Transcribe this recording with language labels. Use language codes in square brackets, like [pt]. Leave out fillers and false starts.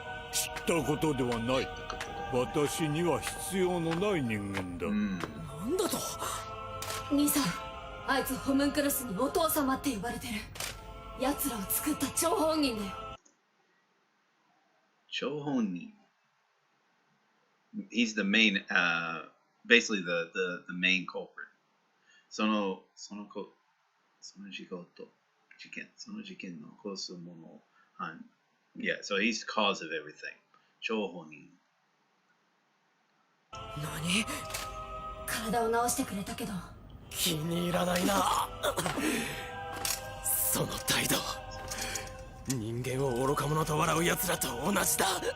[ja] 知ったことではない。私には必要のない人間だ。なんだと。兄さん、あいつホムンクルスにお父様って呼ばれてる。奴らを作った張本人だよ。張本人。 [en] He's the main, basically the main culprit. [ja] その事件の起こすもの。 [en] Yeah, so he's the cause of everything. [ja] 張本人。何？体を治してくれたけど気に入らないな。その態度、人間を愚か者と笑う奴らと同じだ。